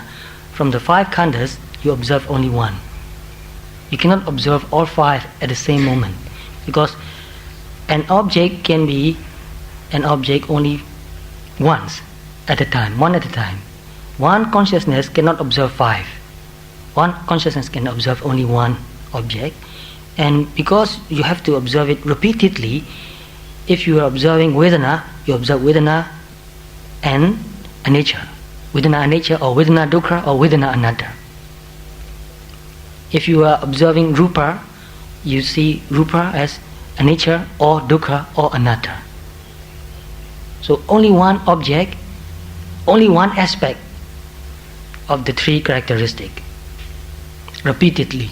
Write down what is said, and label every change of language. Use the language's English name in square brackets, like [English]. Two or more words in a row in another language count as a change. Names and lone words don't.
[English] From the 5 khandas, you observe only one. You cannot observe all 5 at the same moment, because an object can be an object only once at a time, one at a time. One consciousness cannot observe 5. One consciousness can observe only one object. And because you have to observe it repeatedly, if you are observing Vedana, you observe Vedana and anicca. [Pali] Vedana anicca, or Vedana dukkha, or Vedana anatta. [English] If you are observing Rupa, you see Rupa as anicca, or dukkha, or anatta. So only one object, only one aspect of the 3 characteristics, repeatedly.